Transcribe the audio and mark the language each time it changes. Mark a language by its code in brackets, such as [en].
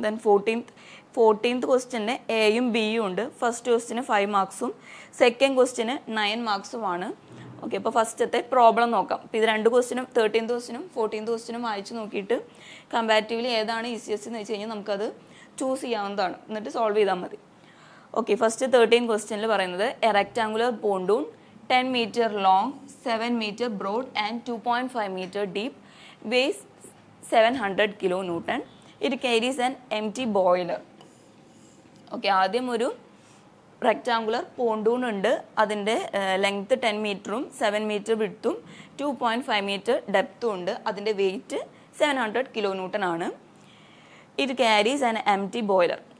[ml] Then 14th question എയും ബിയും ഉണ്ട്. First question 5 മാർക്സും second question 9 മാർക്സുമാണ്. Okay, അപ്പോൾ ഫസ്റ്റത്തെ പ്രോബ്ലം നോക്കാം. അപ്പോൾ ഇത് രണ്ട് ക്വസ്റ്റ്യനും 13th ക്വസ്റ്റ്യനും 14th ക്വസ്റ്റ്യനും വായിച്ച് നോക്കിയിട്ട് കമ്പാരിറ്റീവ്ലി ഏതാണ് ഈസിയസ്റ്റ് എന്ന് വെച്ച് കഴിഞ്ഞാൽ നമുക്കത് ചൂസ് ചെയ്യാവുന്നതാണ്, എന്നിട്ട് സോൾവ് ചെയ്താൽ മതി. [en] okay, [ml] ഫസ്റ്റ് 13th ക്വസ്റ്റ്യനിൽ പറയുന്നത് [en] A rectangular pontoon 10 meter long, 7 meter broad and 2.5 meter deep, weighs 700 kilonewton. It carries an empty boiler. [ml] Okay, ആദ്യം ഒരു റെക്ടാങ്കുലർ പോണ്ടൂൺ ഉണ്ട്. അതിൻ്റെ ലെങ്ത്ത് 10 മീറ്ററും 7 മീറ്റർ വിഡ്ത്തും 2.5 മീറ്റർ ഡെപ്തും ഉണ്ട്. അതിൻ്റെ വെയിറ്റ് 700 kilonewton ആണ്. [en] It carries an empty boiler.